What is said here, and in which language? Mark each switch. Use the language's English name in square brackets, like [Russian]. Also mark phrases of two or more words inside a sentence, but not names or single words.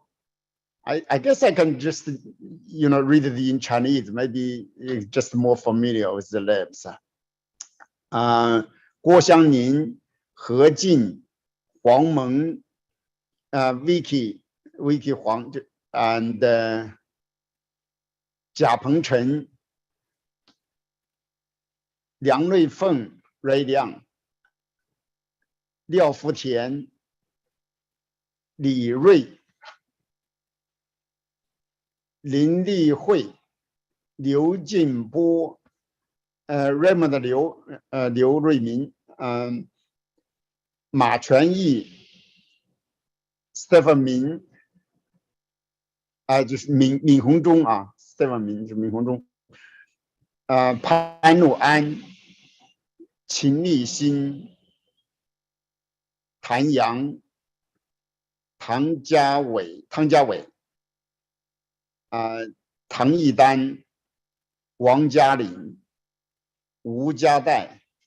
[English] I guess I can just, read it in Chinese. Maybe it's just more familiar with the names. Guo Xiangning, He Jin, Huang Meng, Vicky Huang, and Jia Pengchen, Liang Ruifeng, Ray Liang, Liao Futian, Li Rui, Lin Lihui, Liu Jinbo, Raymond Liu Ruimin, Ma Quanyi, [Chinese] Stephen Min, 就是闵洪忠啊 ，Stephen 闵是闵洪忠，潘怒安、秦立新、谭阳、唐家伟、唐义丹、王嘉林、吴家代、